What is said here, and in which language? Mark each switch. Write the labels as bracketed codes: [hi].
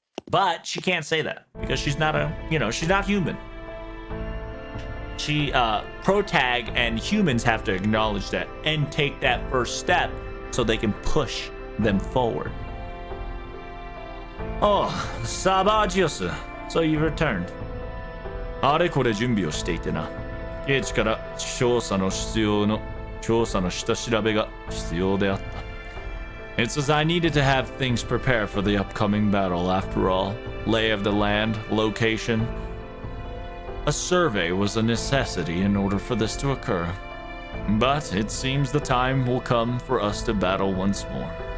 [en] But she can't say that because she's not she's not human. Protag and humans have to acknowledge that and take that first step so they can push them forward. Oh, Sabagios, so you returned. [ja] あれこれ準備をしていてな。ケイチから調査の下調べが必要であった。 [en] It says I needed to have things prepared for the upcoming battle after all. Lay of the land, location. A survey was a necessity in order for this to occur. But it seems the time will come for us to battle once more.